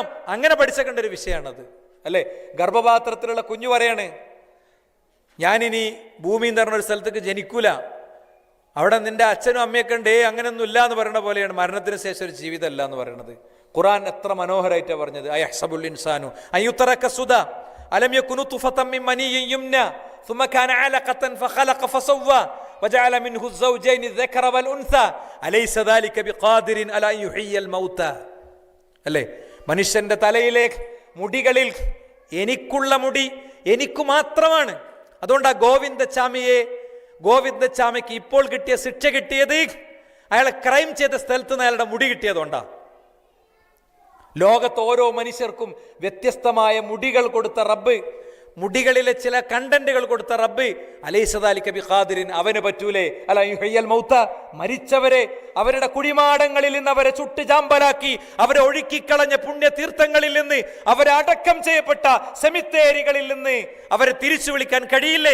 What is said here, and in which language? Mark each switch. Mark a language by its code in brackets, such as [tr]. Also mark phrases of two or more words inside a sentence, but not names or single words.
[ml] അങ്ങനെ പഠിച്ചേക്കേണ്ട ഒരു വിഷയമാണത് അല്ലേ? ഗർഭപാത്രത്തിലുള്ള കുഞ്ഞു പറയാണ്, ഞാനിനി ഭൂമിയിൽ നിന്ന് പറഞ്ഞൊരു സ്ഥലത്തേക്ക് ജനിക്കൂല, അവിടെ നിന്റെ അച്ഛനും അമ്മയൊക്കെ ഉണ്ട്, അങ്ങനെയൊന്നും ഇല്ല എന്ന് പറയുന്ന പോലെയാണ് മരണത്തിന് ശേഷം ഒരു ജീവിതമല്ല എന്ന് പറയുന്നത്. ഖുർആൻ എത്ര മനോഹരമായിട്ടാണ് പറഞ്ഞത്. [ar] أيحسب الإنسان أن يترك سدى ألم يك نطفة من مني يمنى ثم كان علقة فخلق فسوى وجعل منه الزوجين الذكر والأنثى أليس ذلك بقادر على أن يحيي الموتى അല്ലേ? [ml] മനുഷ്യന്റെ തലയിലെ മുടികളിൽ എനിക്കുള്ള മുടി എനിക്ക് മാത്രമാണ്. അതുകൊണ്ട് ആ ഗോവിന്ദച്ചാമിക്ക് ഇപ്പോൾ കിട്ടിയ ശിക്ഷ കിട്ടിയത് അയാൾ ക്രൈം ചെയ്ത സ്ഥലത്ത് നിന്ന് അയാളുടെ മുടി കിട്ടിയതുകൊണ്ടാ. ലോകത്ത് ഓരോ മനുഷ്യർക്കും വ്യത്യസ്തമായ മുടികൾ കൊടുത്ത റബ്ബ്, മുടികളിലെ ചില കണ്ടന്റുകൾ കൊടുത്ത റബ്ബ്, [ar] أليس ذلك بقادر, [ml] അവന് പറ്റൂലേ [ar] على يحيي الموتى, [ml] മരിച്ചവരെ അവരുടെ കുടിമാടങ്ങളിൽ നിന്ന് അവരെ ചുട്ട് ചാമ്പലാക്കി അവരെ ഒഴുക്കിക്കളഞ്ഞ പുണ്യതീർത്ഥങ്ങളിൽ നിന്ന് അവരെ അടക്കം ചെയ്യപ്പെട്ട സെമിത്തേരികളിൽ നിന്ന് അവരെ തിരിച്ചു വിളിക്കാൻ കഴിയില്ലേ?